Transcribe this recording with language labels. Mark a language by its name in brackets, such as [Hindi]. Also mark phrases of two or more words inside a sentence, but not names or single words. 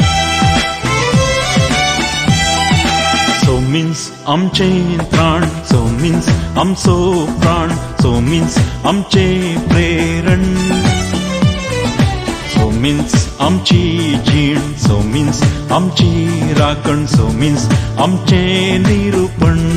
[Konkani] आमचें प्राण means आमचो प्राण, [English] so means [Konkani] आमचे प्रेरण, [English] so means [Konkani] आमची जीण, [English] so means [Konkani] आमची राखण, [English] so means [Konkani] आमचे निरूपण.